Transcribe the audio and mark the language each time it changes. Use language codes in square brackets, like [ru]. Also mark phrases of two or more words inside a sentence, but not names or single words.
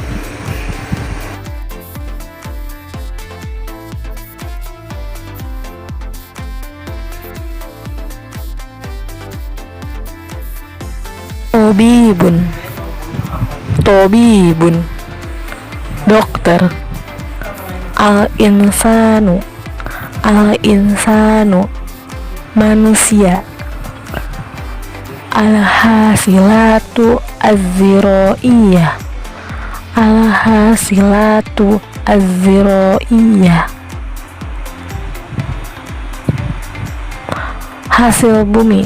[ar] Tobibun. Tobibun, [id] dokter. [ar] Al-insanu. Al-insanu, [id] manusia. [ar] Al-hasilatu az-ziro'iyah. Al-hasilatu az-ziro'iyah. [id] Hasil bumi.